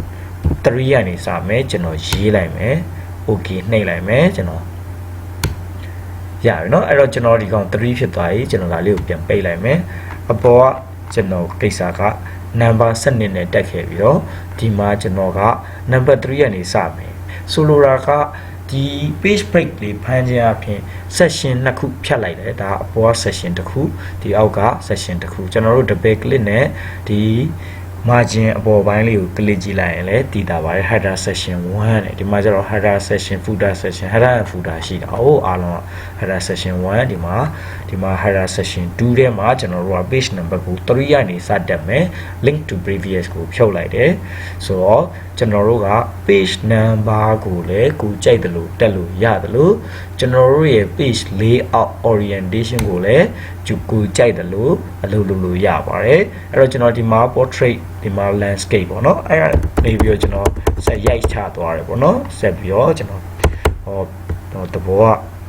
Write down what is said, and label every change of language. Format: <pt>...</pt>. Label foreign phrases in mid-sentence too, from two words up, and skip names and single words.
<my>3 ကနေစမယ်ကျွန်တော်ရေးလိုက်မယ် okay နှိပ်လိုက်မယ်ကျွန်တော်ရပြီเนาะအဲ့တော့ကျွန်တော်ဒီကောင်3ဖြစ်သွားပြီကျွန်တော်ဒါလေးကိုပြန်ပိတ်လိုက်မယ်အပေါ်ကကျွန်တော်ကိစ္စက number 7နဲ့တက်ခဲ့ပြီးတော့ဒီမှာကျွန်တော်က number 3ကနေစမယ်ဆိုလိုတာကဒီ</my> <en>page break</en> <my>လေးဖမ်းခြင်းအပြင် session နှစ်ခုဖြတ်လိုက်တယ်ဒါအပေါ်က session တစ်ခုဒီအောက်က session တစ်ခုကျွန်တော်တို့ double click နဲ့ဒီ margin အပေါ်ပိုင်းလေးကို click ကြည့်လိုက်ရင်လည်းတည်တာပါတယ်</my> <en>header section 1</en> <my>နဲ့ဒီမှာကျတော့</my> <en>header section footer section header and footer</en> <my>ရှိတာဟုတ်အား လုံး</my> <en>header section 1</en> <my>ဒီမှာ</my> <en>header section 2</en> <my>ထဲမှာကျွန်တော်တို့က</my> <en>page number</en> <my>ကို3ကနေစတက်မယ် link</my> <en>to previous</en> <my>ကိုဖြုတ်လိုက်တယ်ဆိုတော့ကျွန်တော်တို့က</my> <en>page number</en> <my>ကိုလည်းကိုကြိုက်တယ်လို့တက်လို့ရတယ်လို့ကျွန်တော်တို့ရဲ့</my> <en>page layout orientation</en> <my>ကိုလည်းကိုကြိုက်တယ်လို့အလုပ်လုပ်လို့ရပါတယ်အဲ့တော့ကျွန်တော်ဒီမှာ portrait ဒီမှာ landscape ပေါ့နော်အဲ့ဒါနေပြီးတော့ကျွန်တော်ဆက်ရိုက်ချသွားတယ်ပေါ့နော်ဆက်ပြီးတော့ကျွန်တော်တဘောက</my>